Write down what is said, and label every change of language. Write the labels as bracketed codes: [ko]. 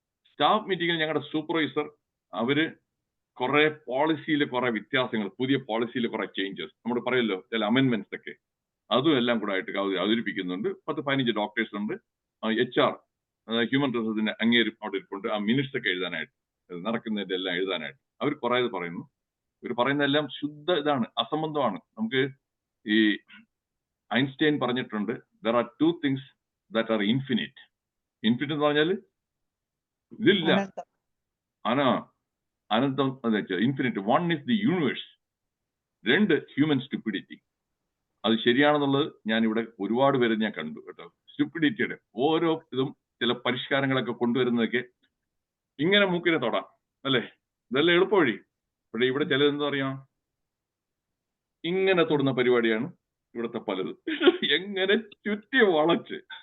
[ml] Staff മീറ്റിംഗിൽ ഞങ്ങളുടെ supervisor അവര് കുറെ പോളിസിയിൽ കുറെ വ്യത്യാസങ്ങൾ, പുതിയ പോളിസിയിൽ കുറെ ചേഞ്ചസ്, നമ്മൾ പറയല്ലോ ചില അമെന്റ്മെന്റ്സ് ഒക്കെ, അതും എല്ലാം കൂടെ ആയിട്ട് അവതരിപ്പിക്കുന്നുണ്ട്. 10-15 ഡോക്ടേഴ്സ് ഉണ്ട്, HR ഹ്യൂമൻ റിസോഴ്സിന്റെ അങ്ങേരും അവിടെ ഇരിപ്പുണ്ട്, ആ മിനിറ്റ്സ് ഒക്കെ എഴുതാനായിട്ട്, നടക്കുന്നതിന്റെ എല്ലാം എഴുതാനായിട്ട്. അവർ കുറെ പറയുന്നു. ഇവർ പറയുന്നതെല്ലാം ശുദ്ധ ഇതാണ്, അസംബന്ധമാണ്. നമുക്ക് ഈ ഐൻസ്റ്റൈൻ പറഞ്ഞിട്ടുണ്ട്, [en] there are 2 things that are infinite. [ml] Infinite എന്ന് പറഞ്ഞാൽ ഇതില്ല, അനന്തം എന്ന് വെച്ചാൽ infinite. [en] 1 is the universe, 2 human stupidity. [ml] അത് ശരിയാണെന്നുള്ളത് ഞാൻ ഇവിടെ ഒരുപാട് പേര് ഞാൻ കണ്ടു കേട്ടോ. സ്റ്റുപ്പിഡിറ്റിയുടെ ഓരോ ഇതും ചില പരിഷ്കാരങ്ങളൊക്കെ കൊണ്ടുവരുന്നതൊക്കെ ഇങ്ങനെ മൂക്കിനെ തൊടാം അല്ലേ, ഇതെല്ലാം എളുപ്പ വഴി. പക്ഷെ ഇവിടെ ചിലതെന്താ പറയാ, ഇങ്ങനെ തൊടുന്ന പരിപാടിയാണ് ഇവിടുത്തെ പലത്, എങ്ങനെ ചുറ്റി വളച്ച്.